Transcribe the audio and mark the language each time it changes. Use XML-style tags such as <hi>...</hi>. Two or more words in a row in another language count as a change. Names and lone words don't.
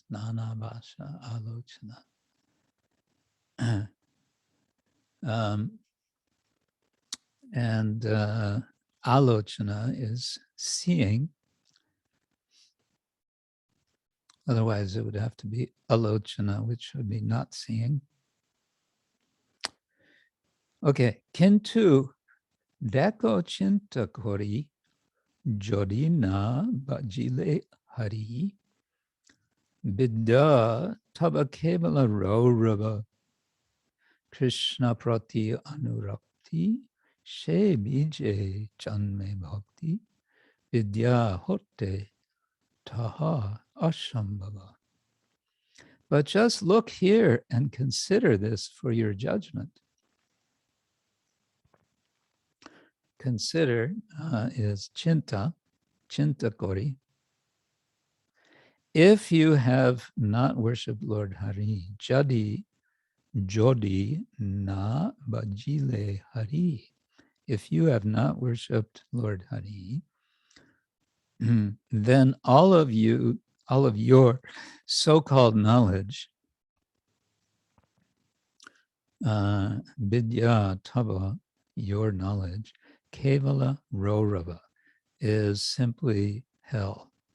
<bn>Nana-bhasa-alocana.</bn> <en>And alocana is seeing. Otherwise, it would have to be alocana, which would be not seeing.</en> <bn>Okay, kintu, দেখ চিন্তা করি, যদি না ভজিলে হরি, বিদ্যা তব কেবল রৌরব, কৃষ্ণ-প্রতি অনুরক্তি, সে ভজিলে জন্মে ভক্তি, বিদ্যা হতে তাহা অসম্ভব.</bn> <en>But just look here and consider this for your judgment. Consider is</en> <bn>চিন্তা করি.</bn> <en>If you have not worshipped Lord Hari,</en> <bn>যদি যদি না ভজিলে হরি.</bn> <en>If you have not worshipped Lord Hari, then all of your so-called knowledge,</en> <bn>বিদ্যা, তব,</bn> <en>your knowledge,</en> <bn>কেবল, রৌরব,</bn> <en>is simply hell.</en>